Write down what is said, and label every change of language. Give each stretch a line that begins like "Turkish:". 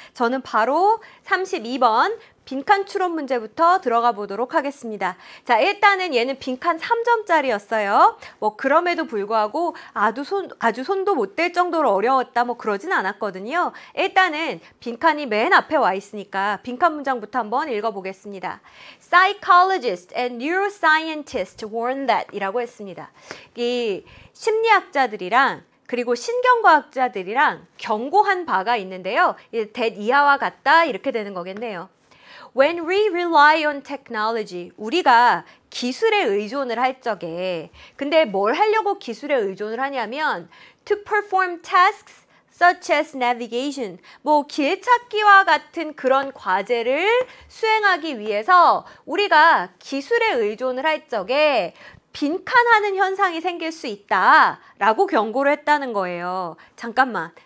Korean: 저는 바로 32번 빈칸 추론 문제부터 들어가 보도록 하겠습니다. 자, 일단은 얘는 빈칸 3점짜리였어요. 그럼에도 불구하고 아주 손도 못 댈 정도로 어려웠다 그러진 않았거든요. 일단은 빈칸이 맨 앞에 와 있으니까 빈칸 문장부터 한번 읽어보겠습니다.
English: Psychologists and neuroscientists warn that
Korean: 이라고 했습니다. 이 심리학자들이랑 그리고 신경과학자들이랑 경고한 바가 있는데요. that 이하와 같다 이렇게 되는 거겠네요.
English: When we rely on technology,
Korean: 우리가 기술에 의존을 할 적에, 근데 뭘 하려고 기술에 의존을 하냐면
English: to perform tasks such as navigation,
Korean: 길 찾기와 같은 그런 과제를 수행하기 위해서 우리가 기술에 의존을 할 적에 빈칸하는 현상이 생길 수 있다라고 경고를 했다는 거예요. 잠깐만.